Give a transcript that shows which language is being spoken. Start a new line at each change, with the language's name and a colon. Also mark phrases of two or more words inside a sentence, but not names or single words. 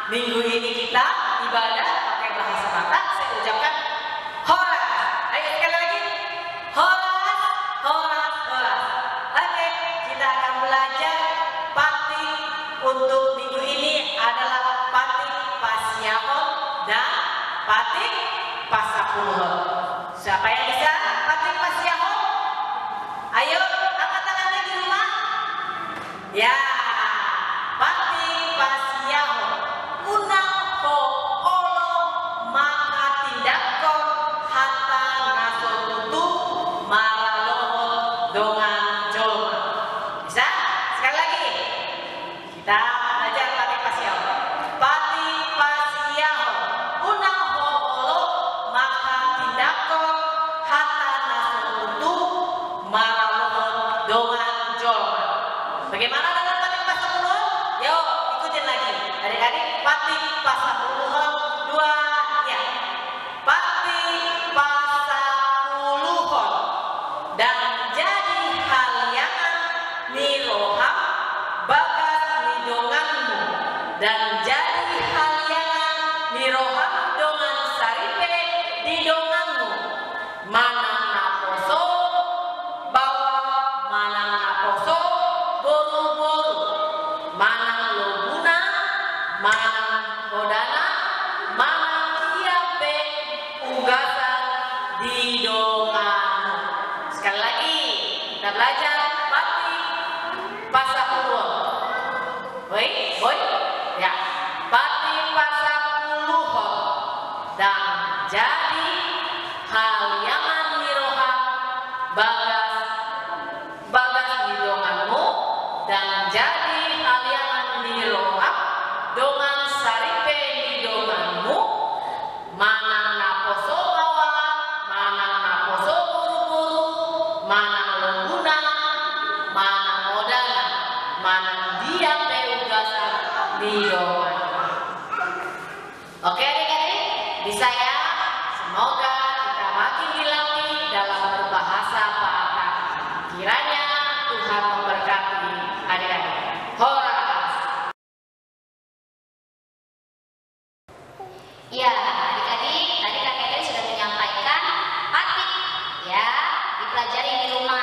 Indonesian: minggu ini kita ibadah pakai bahasa Batak. Saya ucapkan horas. Ayo sekali lagi. Horas, horas, horas. Oke, kita akan belajar patik untuk minggu ini adalah patik Pasiahon dan patik Pasapuluhon. Siapa yang bisa patik Pasiahon? Ayo angkat tangannya di rumah. Ya, patik Pasiahon.
Batak Toba: Unang ho olo maka tindakon hatta nasotutu maralohon dongan jolma.
Indonesian: Bisa? Sekali lagi. Kita belajar patik Pasiahon. Patik Pasiahon.
Batak Toba: Unang ho olo maka tindakon hatta nasotutu maralohon dongan jolma.
Indonesian: Bagaimana dengan patik Pasapuluhon? Yuk ikutin lagi. Adik-adik, patik Pasapuluhon 2 ya.
Batak Toba: Patik Pasapuluhon dan jadi haliangan niroham bagas nidonganmu dan jadi haliangan niroham dongan saripe didonganmu. Manang naposo bawa manang naposo boru-boru, manang lobuna, manang hodana, manang siape ugasan di donganmu.
Indonesian: Sekali lagi kita belajar patik Pasapuluhon. Boy, ya.
Batak Toba: Patik Pasapuluhon dan jadi haliangan niroham bagas didonganmu dan jadi haliangan niroham dongan saripe didonganmu. Manang naposo bawa, manang naposo buru-buru, manang lembuna, manang odana, manang diape ugasan didonganmu.
Indonesian: Oke adik-adik, bisa ya? Semoga kita makin dilatih dalam berbahasa Batak. Kiranya Tuhan memberkati adik-adik. Horas. Ya, adik-adik, tadi Kak Catherine sudah menyampaikan patik ya, dipelajari di rumah.